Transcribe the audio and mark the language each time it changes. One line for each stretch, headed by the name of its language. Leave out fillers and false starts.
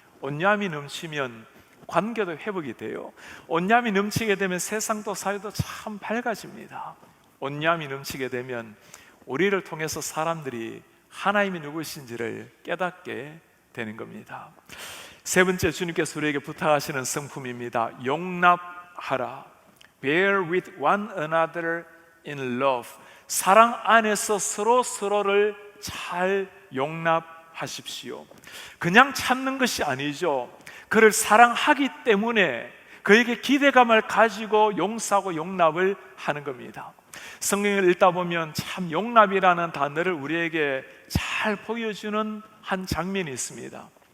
Korean: 온유함이 넘치면 관계도 회복이 돼요. 온유함이 넘치게 되면 세상도 사회도 참 밝아집니다. 온유함이 넘치게 되면 우리를 통해서 사람들이 하나님이 누구신지를 깨닫게 되는 겁니다. 세 번째, 주님께서 우리에게 부탁하시는 성품입니다. 용납하라.
English: Bear with one another in love.
Korean: 사랑 안에서 서로를 잘 용납하십시오. 그냥 참는 것이 아니죠. 그를 사랑하기 때문에 그에게 기대감을 가지고 용서하고 용납을 하는 겁니다. 성경을 읽다 보면 참 용납이라는 단어를 우리에게 잘 보여주는 한 장면이 있습니다.